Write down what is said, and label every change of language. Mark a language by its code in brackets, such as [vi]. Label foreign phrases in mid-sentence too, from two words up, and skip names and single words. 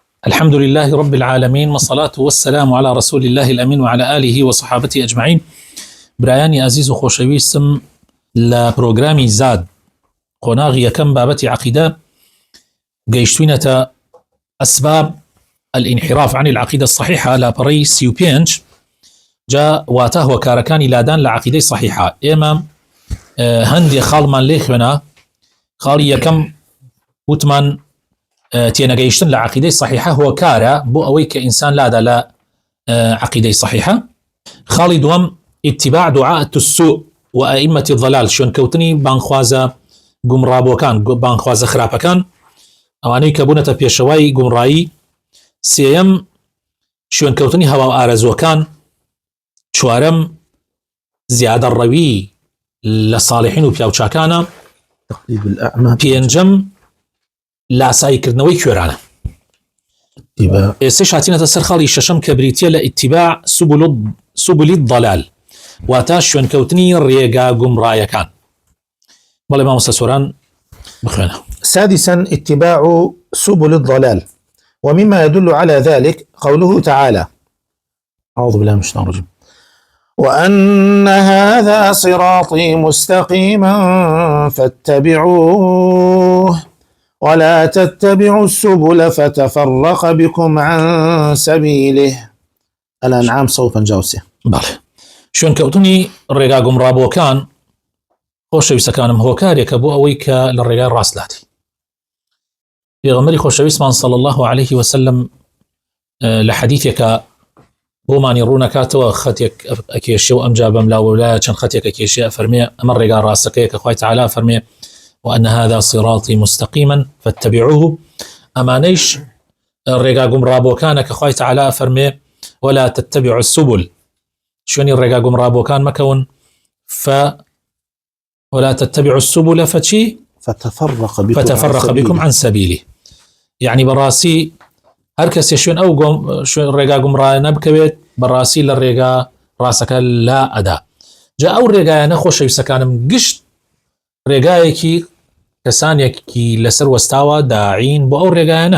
[ar] الحمد لله رب العالمين، والصلاة والسلام على رسول الله الأمين وعلى آله وصحابته أجمعين. [ckb] برایانی عزیز و خۆشەویستم لە پرۆگرامی زاد قۆناغی یەکەم بابەتی عەقیدە گەیشتوینەتە [ar] ئەسباب الانحراف عن العقيدة الصحيحة [ckb] لە پەڕەی 35 جا واتە هۆکارەکانی لادان لە عەقیدەی صحیحە. ئێمە هەندێک خاڵمان لێ خوێنا. خاڵی یەکەم وتمان تێنەگەیشتن لە عەقیدەی صحیحە هۆکارە بۆ ئەوەی کە ئینسان لادا لە عەقیدەی صحیحە. خاڵی دووەم [ar] اتباع دعاء السوء وأئمة الضلال، [ckb] شوێن کەوتنی بانخوازە گومڕابۆکان، بانخوازە خراپەکان، ئەوانەی کە بوونەتە پێشەوای گومڕایی. سێیەم شوێن کەوتنی هەوا و ئارەزوەکان. چوارەم زیادە ڕەوی لە ساڵحین و پیاوچاکانە. پێنجەم لاساییکردنەوەی کوێرانە. ئێستا هاتینەتە سەر خاڵی شەشەم کە بریتیە لە [ar] اتباع سبل الضلال، [ckb] واتە شوێن کەوتنی ڕێگا گومڕایەکان. بەڵێ مامۆستا سۆران بخوێنە. [ar] سادسا اتباع سبل الضلال، ومما يدل على ذلك قوله تعالى: أعوذ بالله من الشيطان الرجيم: وأن هذا صراطي مستقيما فاتبعوه ولا تتبعوا السبل فتفرق بكم عن سبيله. الأنعام صوفا جاوسيا. [ckb] بەڵێ شوێن کەوتنی ڕێگا گومڕابۆکان خۆشەویستەکانم هۆکارێکە بۆ ئەوەی کە لە ڕێگای ڕاستلاتی. پێغەمبەری خۆشەویستمان [ar] صلی الله عليه وسلم [ckb] لە حەدیثێکە بۆمانی ڕوونەکاتەوە خەتێک ئەکێشێ و ئەمجا بەم لاوەلایە چەند خەتێک ئەکێشێ ئەفەرمێ ئەمە ڕێگا ڕاستەکەیە کە خوای تەعالی فەرمێ [ar] وأن هذا صراطي مستقيما فاتبعوه. [ckb] ئەمانەیش ڕێگا گومڕابۆکانە کە خوای تەعالی فەرمێ [ar] ولا تتبعوا السبل، [ckb] شوێنی ڕێگا گومڕابۆکان مەکەون. [ar] ولا تتبعوا السبل [ckb] فچی [ar] فتفرق بكم عن سبيله، [ckb] يعني بەڕاستی هەر کەسێ شوێن ئەو ڕێگا گومڕایە نەبکەوێت بەڕاستی لە ڕێگا ڕاستەکە لا ئەدا. جا ئەو ڕێگایانە خۆشەویستەکانم گشت ڕێگایەکی کەسانێکی لەسەر وەستاوە داعین بۆ ئەو ڕێگایانە.